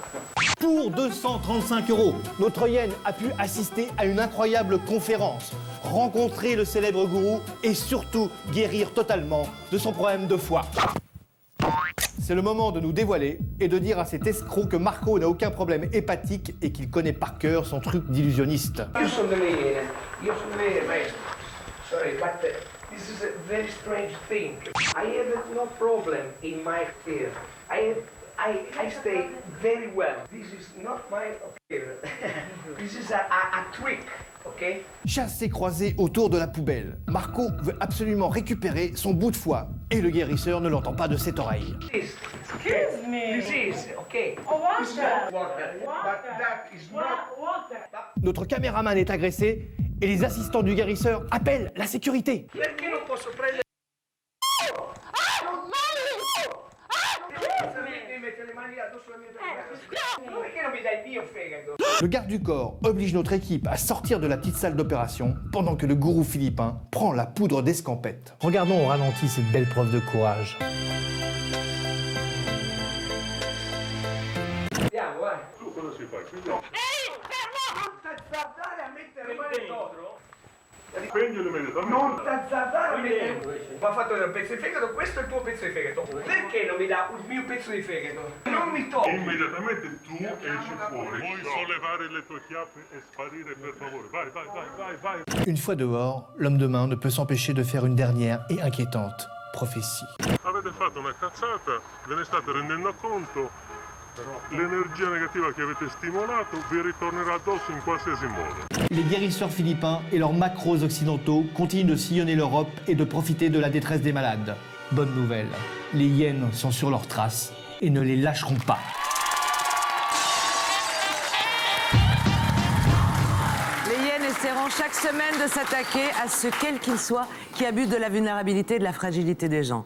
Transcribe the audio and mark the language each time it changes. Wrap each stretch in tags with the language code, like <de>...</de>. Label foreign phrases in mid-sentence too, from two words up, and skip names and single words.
<fr>Pour 235 €, notre hyène a pu assister à une incroyable conférence, rencontrer le célèbre gourou et surtout guérir totalement de son problème de foie. C'est le moment de nous dévoiler et de dire à cet escroc que Marco n'a aucun problème hépatique et qu'il connaît par cœur son truc d'illusionniste.</fr> <it>Io sono le maestro.</it> <en>Sorry, but this is a very strange thing. I have no problem in my ear. I stay very well. This is not my ear. This is a trick, okay?</en> <fr>Chassé croisé autour de la poubelle, Marco veut absolument récupérer son bout de foie et le guérisseur ne l'entend pas de cette oreille.</fr> <en>Excuse me. This is, okay. Water. But that is not...</en> <fr>Notre caméraman est agressé et les assistants du guérisseur appellent la sécurité.</fr> <it>Perché non posso prendere...</it> <fr>Le garde du corps oblige notre équipe à sortir de la petite salle d'opération pendant que le gourou philippin prend la poudre d'escampette. Regardons au ralenti cette belle preuve de courage.</fr> <it>Andiamo, Tu cosa si fa? Ehi, fermo! Non t'azzardare a mettere male dentro. Spegnilo immediatamente. Non t'azzardare a mettere... Mi ha fatto un pezzo di fegato, questo è il tuo pezzo di fegato. Perché non mi dà il mio pezzo di fegato? Non mi togli. Immediatamente tu esci fuori. Vuoi sollevare le tue chiappe e sparire, per favore. Vai.</it> <fr>Une fois dehors, l'homme de main ne peut s'empêcher de faire une dernière et inquiétante prophétie.</fr> <it>Avete fatto una cazzata, ve ne state rendendo conto. L'energia negativa che avete stimolato vi ritornerà addosso in qualsiasi modo.</it> <fr>Les guérisseurs philippins et leurs macros occidentaux continuent de sillonner l'Europe et de profiter de la détresse des malades. Bonne nouvelle, les hyènes sont sur leurs traces et ne les lâcheront pas. Les hyènes essaieront chaque semaine de s'attaquer à ceux, quels qu'ils soient, qui abusent de la vulnérabilité et de la fragilité des gens.</fr>